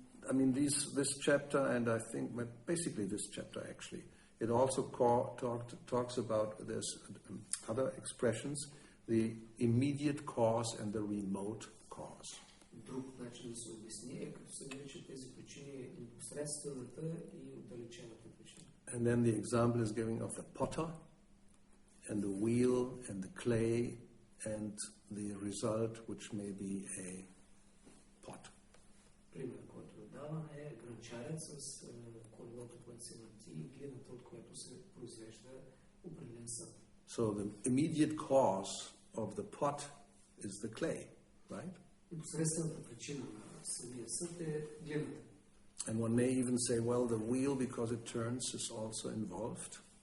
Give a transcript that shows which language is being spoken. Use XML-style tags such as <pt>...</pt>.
<en>And this chapter, and I think basically this chapter actually, it also talks about this other expressions, the immediate cause and the remote cause.</en> <bg>Друг начин да се обясни е като се наричат тези причини непосредствената и отдалечената причина.</bg> <en>And then the example is giving of the potter and the wheel and the clay and the result which may be a pot.</en> <bg>Пример, който дава е гранчарят с колелото, което се върти и глината, от която се произвежда определен съд.</bg> <en>So the immediate cause of the pot is the clay, right?</en> <bg>Непосредствената причина на самия съд е глината.</bg> <en>And one may even say, well, the wheel, because it turns, is also involved.</en>